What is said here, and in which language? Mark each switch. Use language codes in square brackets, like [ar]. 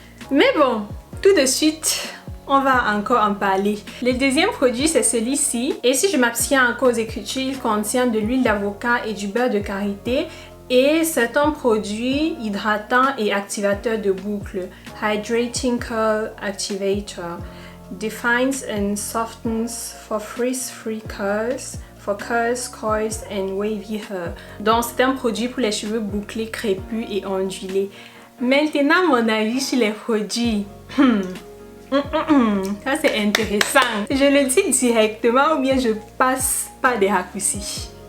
[fr] Mais bon, tout de suite, on va encore en parler. Le deuxième produit, c'est celui-ci. Et si je m'abstiens encore aux écritures, il contient de l'huile d'avocat et du beurre de karité. Et c'est un produit hydratant et activateur de boucles. [en] Hydrating Curl Activator. Defines and softens for frizz-free curls. For curls, coils and wavy hair. [fr] Donc, c'est un produit pour les cheveux bouclés, crépus et ondulés. Maintenant, mon avis sur les produits. Ça c'est intéressant. Je le dis directement ou bien je passe par des raccourcis.